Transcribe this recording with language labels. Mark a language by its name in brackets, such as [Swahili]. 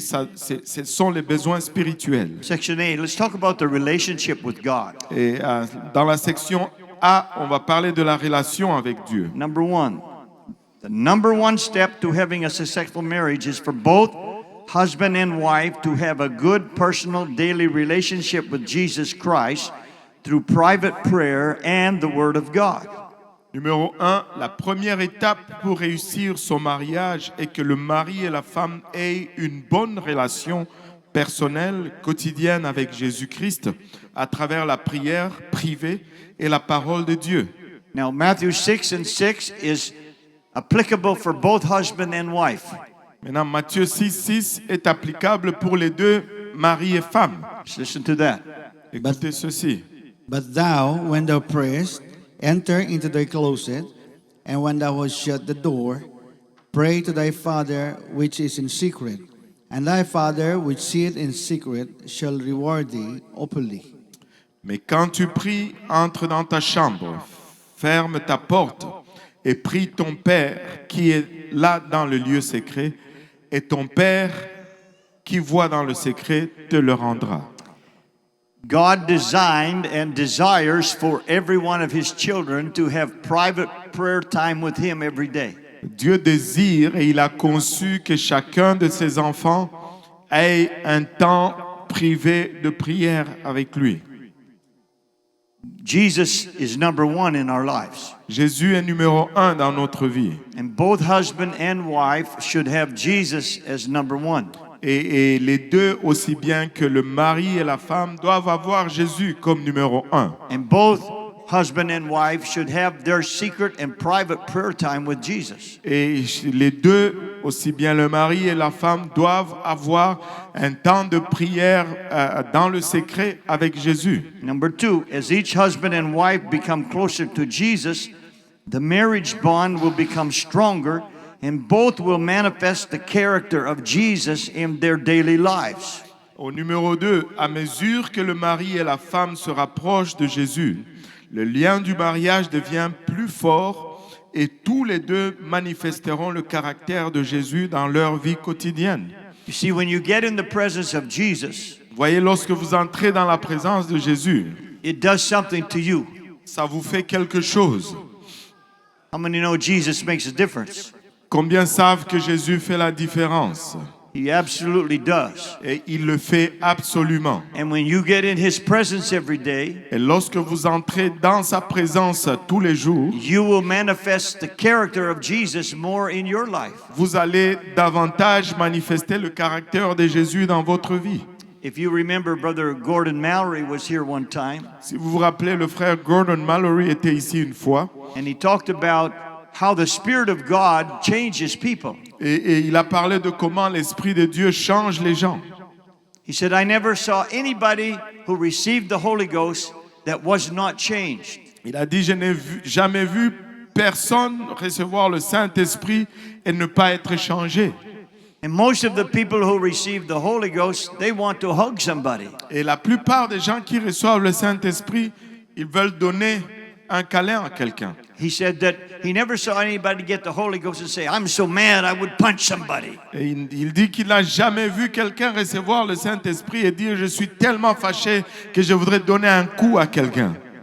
[French] Ce sont les besoins spirituels. [English] Section A, let's talk about the relationship with God. [French] Et dans la section A, on va parler de la relation avec Dieu. [English] Number one, the number one step to having a successful marriage is for both husband and wife to have a good personal daily relationship with Jesus Christ through private prayer and the Word of God. [French] Numéro 1, la première étape pour réussir son mariage est que le mari et la femme aient une bonne relation personnelle, quotidienne avec Jésus-Christ à travers la prière privée et la parole de Dieu. [English] Now, Matthew 6:6 is applicable for both husband and wife. [French] Maintenant, Matthieu 6:6 est applicable pour les deux, mari et femme. [English] Let's listen to that. [French] Écoutez ceci. [English] But thou, when thou prayest, enter into thy closet, and when thou hast shut the door, pray to thy Father which is in secret, and thy Father which seeth in secret shall reward thee openly. [French] Mais quand tu pries, entre dans ta chambre, ferme ta porte et prie ton Père qui est là dans le lieu secret, et ton Père qui voit dans le secret te le rendra. [English] God designed and desires for every one of his children to have private prayer time with him every day. [French] Dieu désire et il a conçu que chacun de ses enfants ait un temps privé de prière avec lui. [English] Jesus is number one in our lives. [French] Jésus est numéro 1 dans notre vie. [English] And both husband and wife should have Jesus as number one. [French] Et les deux, aussi bien que le mari et la femme, doivent avoir Jésus comme numéro 1. [English] And both husband and wife should have their secret and private prayer time with Jesus. [French] Et les deux, aussi bien le mari et la femme, doivent avoir un temps de prière dans le secret avec Jésus. [English] Number two, as each husband and wife become closer to Jesus, the marriage bond will become stronger and both will manifest the character of Jesus in their daily lives. [French] Au numéro 2, à mesure que le mari et la femme se rapprochent de Jésus, le lien du mariage devient plus fort et tous les deux manifesteront le caractère de Jésus dans leur vie quotidienne. [English] You see, when you get in the presence of Jesus, [French] Voyez, lorsque vous entrez dans la présence de Jésus, [English] it does something to you. [French] ça vous fait quelque chose. [English] How many know Jesus makes a difference? [French] Combien savent que Jésus fait la différence? [English] He absolutely does. [French] Et il le fait absolument. [English] And when you get in His presence every day, [French] Et lorsque vous entrez dans sa présence tous les jours, [English] you will manifest the character of Jesus more in your life. [French] vous allez davantage manifester le caractère de Jésus dans votre vie. [English] If you remember, Brother Gordon Mallory was here one time, [French] Si vous vous rappelez, le frère Gordon Mallory était ici une fois [English] and he talked about how the Spirit of God changes people. [French] et il a parlé de comment l'Esprit de Dieu change les gens. [English] He said, I never saw anybody who received the Holy Ghost that was not changed. [French] Il a dit, je n'ai jamais vu personne recevoir le Saint-Esprit et ne pas être changé. [English] And most of the people who receive the Holy Ghost, they want to hug somebody. [French] Et la plupart des gens qui reçoivent le Saint-Esprit, ils veulent donner un câlin à quelqu'un. [English] He said that he never saw anybody get the Holy Ghost and say, I'm so mad I would punch somebody. [French] Et il dit qu'il n'a jamais vu quelqu'un recevoir le Saint-Esprit et dire, je suis tellement fâché que je voudrais donner un coup à quelqu'un.